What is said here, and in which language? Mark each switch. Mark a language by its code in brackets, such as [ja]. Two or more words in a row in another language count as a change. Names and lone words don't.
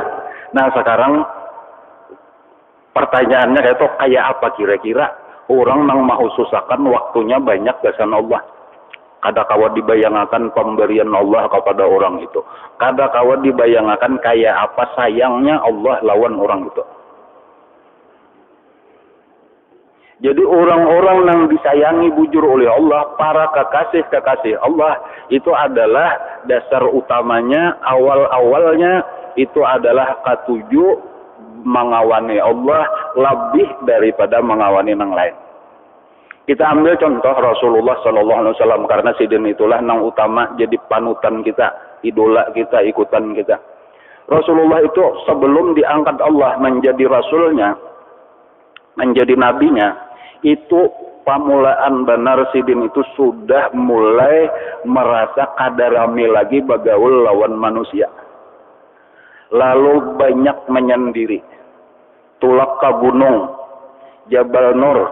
[bjn] Nah sekarang pertanyaannya kayak apa kira-kira orang yang mengkhususkan waktunya banyak gasan Allah. Kada kawa dibayangkan pemberian Allah kepada orang itu. Kada kawa dibayangkan kayak apa sayangnya Allah lawan orang itu. [id] Jadi orang-orang yang disayangi bujur oleh Allah, para kekasih-kekasih Allah, itu adalah dasar utamanya, awal-awalnya itu adalah ketujuh mengawani Allah lebih daripada mengawani yang lain. Kita ambil contoh Rasulullah Sallallahu Alaihi Wasallam, karena sidin itulah yang utama jadi panutan kita, idola kita, ikutan kita. Rasulullah itu sebelum diangkat Allah menjadi rasulnya, menjadi nabinya, [bjn] itu pamulaan benar sidin itu sudah mulai merasa kadarami lagi bagaul lawan manusia. Lalu banyak menyendiri. Tulak ke gunung Jabal Nur.